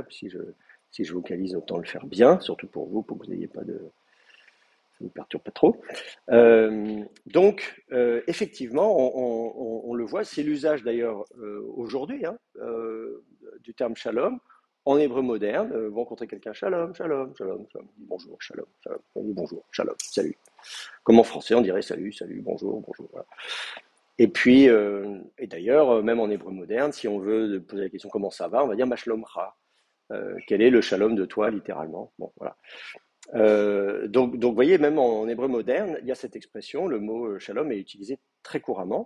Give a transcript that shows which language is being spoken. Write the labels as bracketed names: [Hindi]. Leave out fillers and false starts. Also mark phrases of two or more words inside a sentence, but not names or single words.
[French] Si je vocalise, autant le faire bien, surtout pour vous que vous n'ayez pas ça ne vous perturbe pas trop. Effectivement, on le voit, c'est l'usage d'ailleurs aujourd'hui du terme shalom. En hébreu moderne, vous rencontrez quelqu'un, [Hebrew] שלום שלום שלום שלום, bonjour, שלום שלום, [French] on dit bonjour, shalom, salut. Comme en français, on dirait salut, salut, bonjour, bonjour. Voilà. Et puis, et d'ailleurs, même en hébreu moderne, si on veut poser la question comment ça va, on va dire mashlomcha. Quel est le shalom de toi, littéralement? Bon, voilà. Vous voyez, même en hébreu moderne, il y a cette expression, le mot shalom est utilisé très couramment.